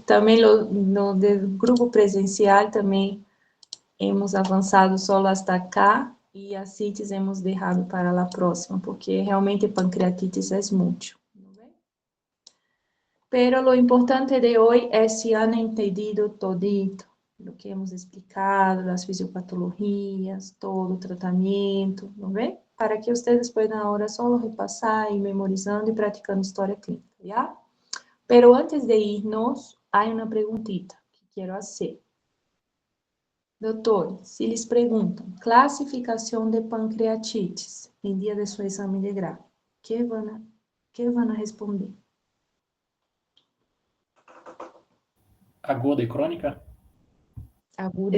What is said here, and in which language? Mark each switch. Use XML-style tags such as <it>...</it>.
<pt>Também no grupo presencial também</pt> <es>hemos</es> <pt>avançado só</pt> <es>hasta</es> <pt>cá e as CITES</pt> <es>hemos deixado</es> <pt>para a próxima, porque realmente pancreatites é muito.</pt> <es>Pero lo importante de hoy es si han entendido todito lo que hemos explicado, las fisiopatologías,</es> <pt>todo o tratamento,</pt> <es>¿no ve? Para que ustedes puedan ahora solo repasar y memorizando y practicando historia clínica, ¿ya? Pero antes de irnos, hay una preguntita que quiero hacer.</es> <pt>Doutor, se lhes perguntam classificação de pancreatites em dia de seu exame de grau, que vão responder? Aguda e crônica? Aguda,</pt>